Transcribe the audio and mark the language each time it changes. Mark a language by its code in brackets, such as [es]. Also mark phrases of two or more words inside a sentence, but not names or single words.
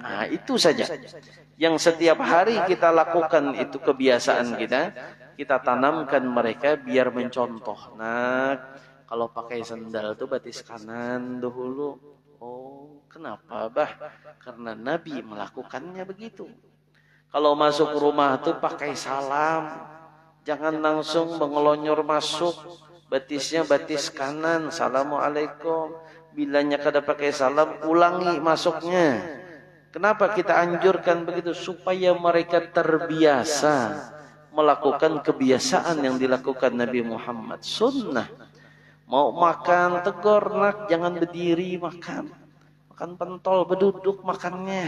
[id] Itu saja yang setiap hari kita lakukan, itu kebiasaan kita. Kita tanamkan mereka biar mencontoh. [bjn] Nah, kalau pakai sendal tuh batis kanan dahulu. [id] Oh, kenapa, Bah? Karena Nabi melakukannya begitu. Kalau masuk rumah tuh pakai salam. Jangan langsung mengelonyor masuk. [bjn] Batisnya batis kanan. Assalamualaikum. Bilanya kada pakai salam, [id] ulangi masuknya. Kenapa kita anjurkan begitu? Supaya mereka terbiasa melakukan kebiasaan yang dilakukan Nabi Muhammad. Sunnah. Mau makan, tegur, nak, jangan berdiri makan. Makan pentol, berduduk makannya.